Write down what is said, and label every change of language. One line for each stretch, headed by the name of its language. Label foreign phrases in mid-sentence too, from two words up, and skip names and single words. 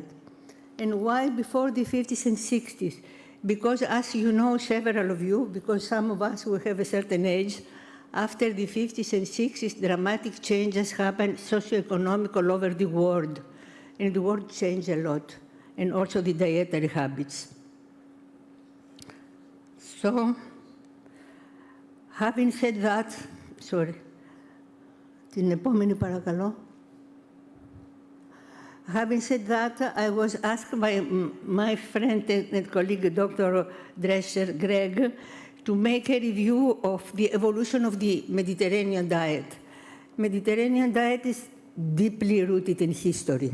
English: And why before the 50s and 60s? Because as you know, several of you, because some of us will have a certain age, after the 50s and 60s, dramatic changes happened socioeconomic all over the world. And the world changed a lot, and also the dietary habits. So, having said that,
Greek: την επόμενη παρακαλώ.
English: Having said that, I was asked by my friend and colleague, Dr. Dresser, Greg, to make a review of the evolution of the Mediterranean diet. Mediterranean diet is deeply rooted in history.